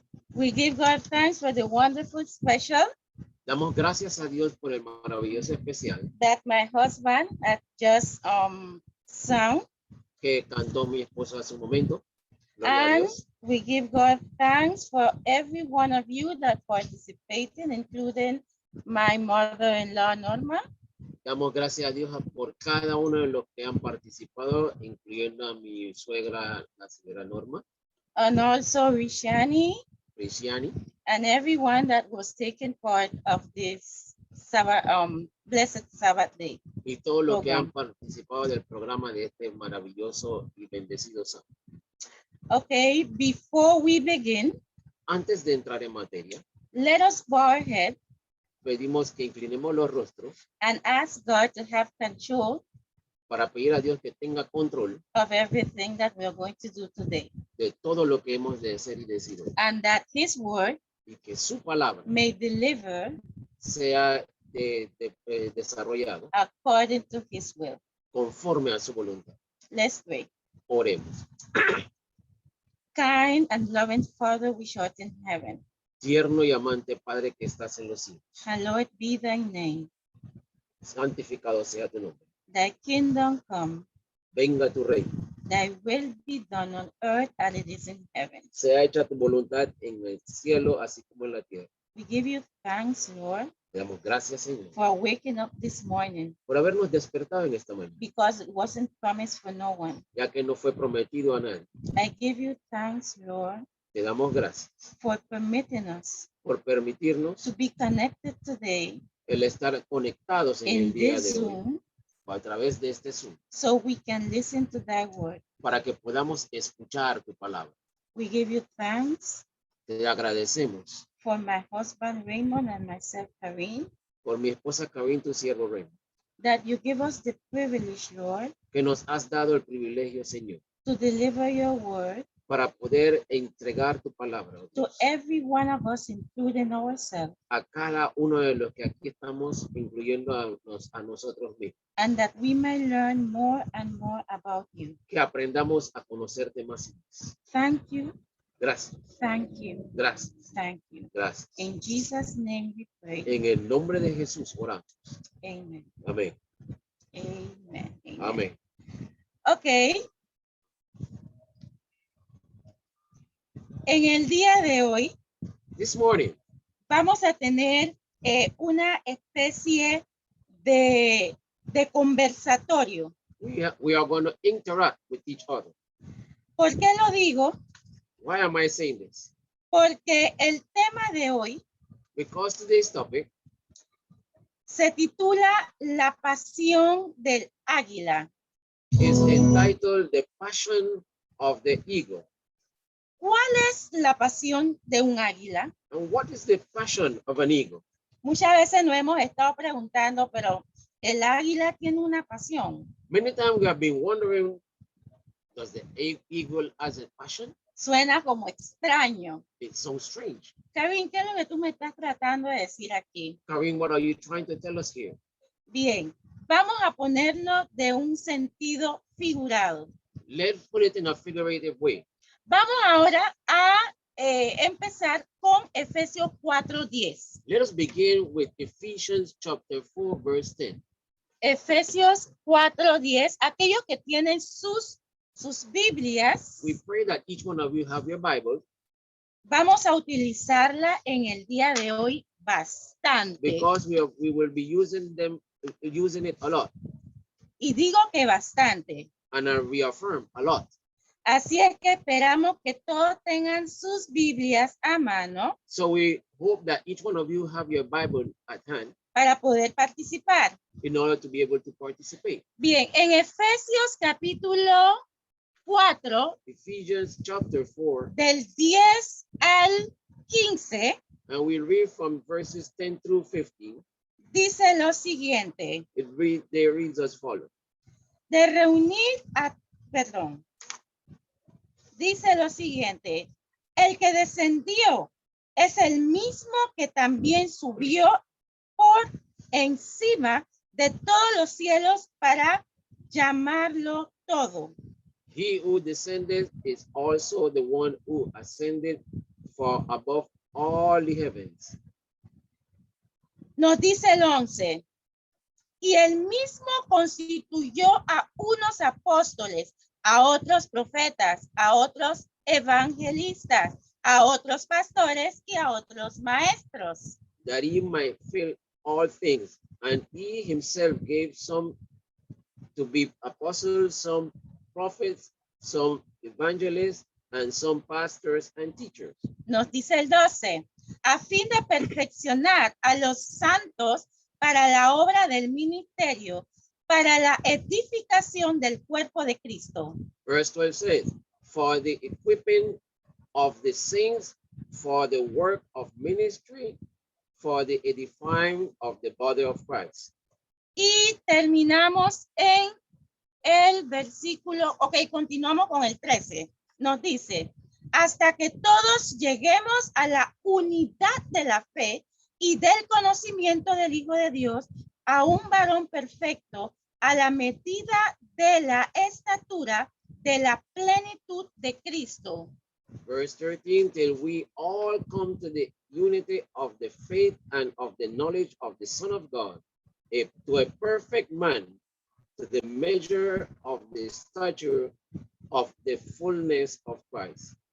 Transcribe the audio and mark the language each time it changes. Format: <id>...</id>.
<en>we give God thanks for the wonderful special</en> <es>damos gracias a Dios por el maravilloso especial</es> <en>that my husband had just sung.</en> <es>que cantó mi esposo hace un momento. Gloria a</es> <en>And</en> <es>Dios.</es> <en>we give God thanks for every one of you that participated, including my mother-in-law, Norma,</en> <es>Damos gracias a Dios por cada uno de los que han participado, incluyendo a mi suegra, la señora Norma,</es> <en>and also Rishani,</en> <es>Cristiani,</es> <en>and everyone that was taking part of this Sabbath, blessed Sabbath day.</en> <es>y todos los que han</es> <en>Program.</en> <es>participado del programa de este maravilloso y bendecido sábado.</es> <en>Okay, before we begin,</en> <es>Antes de entrar en materia,</es> <en>let us bow our head</en> <es>pedimos que inclinemos los rostros</es> <en>and ask God to have control</en> <es>para pedir a Dios que tenga control</es> <en>of everything that we are going to do today,</en> <es>de todo lo que hemos de hacer y decir hoy,</es> <en>and that His word</en> <es>y que su palabra</es> <en>may deliver</en> <es>sea desarrollado</es> <en>according to His will.</en> <es>conforme a su voluntad.</es> <en>Let's pray.</en> <es>Oremos.</es> <en>Kind and loving Father, which art in heaven,</en> <es>Tierno y amante Padre que estás en los cielos,</es> <en>hallowed be thy name.</en> <es>santificado sea tu nombre.</es> <en>Thy kingdom come,</en> <es>Venga tu reino.</es> <en>thy will be done on earth as it is in heaven.</en> <es>Sea hecha tu voluntad en el cielo, así como en la tierra.</es> <en>We give you thanks, Lord,</en> <es>Te damos gracias, Señor,</es> <en>for waking up this morning,</en> <es>por habernos despertado en esta mañana,</es> <en>because it wasn't promised for no one.</en> <es>ya que no fue prometido a nadie.</es> <en>I give you thanks, Lord,</en> <es>Te damos gracias</es> <en>for permitting us</en> <es>por permitirnos</es> <en>to be connected today</en> <es>el estar conectados en</es> <en>in</en> <es>el día</es> <en>this</en> <es>de hoy</es> <en>Zoom</en> <es>a través de este Zoom,</es> <en>so we can listen to thy word.</en> <es>para que podamos escuchar tu palabra.</es> <en>We give you thanks</en> <es>Te agradecemos</es> <en>for my husband Raymond and myself, Karine,</en> <es>por mi esposa Karin, tu siervo Rey,</es> <en>that you give us the privilege, Lord,</en> <es>que nos has dado el privilegio, Señor,</es> <en>to deliver your word</en> <es>para poder entregar tu palabra, oh</es> <en>to</en> <es>Dios,</es> <en>every one of us, including ourselves,</en> <es>a cada uno de los que aquí estamos, incluyendo a nosotros mismos,</es> <en>and that we may learn more and more about you.</en> <es>que aprendamos a conocerte más y más.</es> <en>Thank you,</en> <es>Gracias,</es> <en>thank you,</en> <es>gracias,</es> <en>thank you.</en> <es>gracias.</es> <en>In Jesus' name we pray.</en> <es>En el nombre de Jesús oramos.</es> <en>Amen.</en> <es>Amén.</es> <en>Amen. Amen.</en> <es>Amén.</es> <en>Okay.</en> <es>En el día de hoy</es> <en>This morning,</en> <es>vamos a tener una especie de conversatorio.</es> <en>we are going to interact with each other.</en> <es>¿Por qué lo digo?</es> <en>Why am I saying this?</en> <es>Porque el tema de hoy</es> <en>Because today's topic</en> <es>se titula La pasión del águila.</es> <en>is entitled The Passion of the Eagle.</en> <es>¿Cuál es la pasión de un águila?</es> <en>And what is the passion of an eagle?</en> <es>Muchas veces nos hemos estado preguntando, pero el águila tiene una pasión.</es> <en>Many times we have been wondering, does the eagle has a passion?</en> <es>Suena como extraño.</es> <en>It's so strange.</en> <es>Kevin, ¿qué es lo que tú me estás tratando de decir aquí?</es> <en>Karin, what are you trying to tell us here?</en> <es>Bien, vamos a ponerlo de un sentido figurado.</es> <en>Let's put it in a figurative way.</en> <es>Vamos ahora a empezar con Efesios 4:10.</es> <en>Let us begin with Ephesians chapter 4, verse 10.</en> <es>Efesios 4:10. Aquellos que tienen sus Biblias,</es> <en>We pray that each one of you have your Bible,</en> <es>vamos a utilizarla en el día de hoy bastante.</es> <en>because we will be using it a lot,</en> <es>Y digo que bastante.</es> <en>and I reaffirm a lot.</en> <es>Así es que esperamos que todos tengan sus Biblias a mano</es> <en>So we hope that each one of you have your Bible at hand</en> <es>para poder participar.</es> <en>in order to be able to participate.</en> <es>Bien, en Efesios capítulo 4,</es> <en>Ephesians chapter 4,</en> <es>del 10 al 15,</es> <en>and we read from verses 10 through 15.</en> <es>dice lo siguiente:</es> <en>They reads as follows.</en> <es>de reunir a, perdón, dice lo siguiente: el que descendió es el mismo que también subió por encima de todos los cielos para llamarlo todo</es> <en>He who descended is also the one who ascended far above all the heavens.</en> <es>Nos dice el 11. Y él mismo constituyó a unos apóstoles, a otros profetas, a otros evangelistas, a otros pastores y a otros maestros.</es> <en>That he might fill all things. And he himself gave some to be apostles, some prophets, some evangelists, and some pastors and teachers.</en> <es>Nos dice el 12, a fin de perfeccionar a los santos para la obra del ministerio, para la edificación del cuerpo de Cristo.</es> <en>Verse 12 says, for the equipping of the saints, for the work of ministry, for the edifying of the body of Christ.</en> <es>Y terminamos en el versículo, continuamos con el 13. Nos dice, hasta que todos lleguemos a la unidad de la fe y del conocimiento del Hijo de Dios, a un varón perfecto, a la medida de la estatura de la plenitud de Cristo.</es> <en>Verse 13, till we all come to the unity of the faith and of the knowledge of the Son of God, to a perfect man, to the measure of the stature of the fullness of Christ.</en>